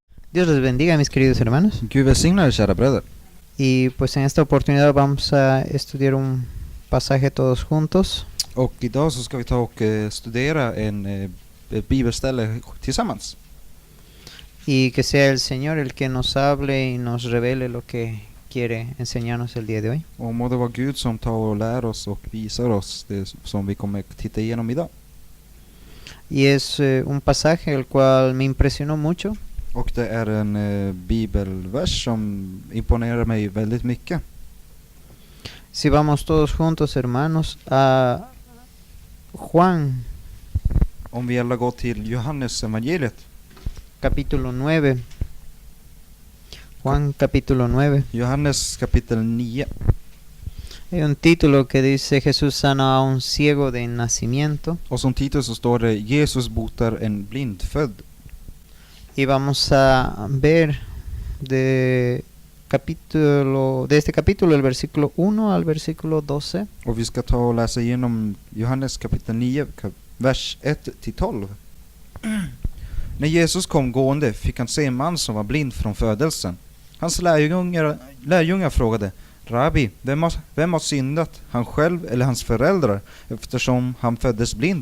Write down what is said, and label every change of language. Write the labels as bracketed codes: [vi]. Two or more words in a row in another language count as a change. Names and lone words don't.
[es] Dios les bendiga, mis queridos hermanos. [sv] Gud välsigna er, kära bröder. [es] Y pues en esta oportunidad vamos a estudiar un pasaje todos juntos. [sv] Och idag så ska vi ta och studera ett bibelställe tillsammans. [es] Y que sea el Señor el que nos hable y nos revele lo que quiere enseñarnos el día de hoy. [sv] Och må det vara Gud som tar och lär oss och visar oss det som vi kommer titta igenom idag. [es] Y es un pasaje el cual me impresionó mucho. [sv] Och det är en bibelvers som imponerar mig väldigt mycket. [es] Si vamos todos juntos, hermanos, a Juan, [sv] Om vi alla går till Johannes evangeliet. [es] capítulo 9. Juan, capítulo 9. [sv] Johannes kapitel 9. [es] Hay un título que dice Jesús sana a un ciego de nacimiento. [sv] Och som titel så står det Jesus botar en blindfödd. [es] Y vamos a ver de este capítulo el versículo 1 al versículo 12. [sv] Och vi ska ta och läsa igenom Johannes kapitel 9, vers 1-12. När Jesus kom gående fick han se en man som var blind från födelsen. Hans lärjungar frågade: Rabbi, vem har syndat, han själv eller hans föräldrar, eftersom han föddes blind?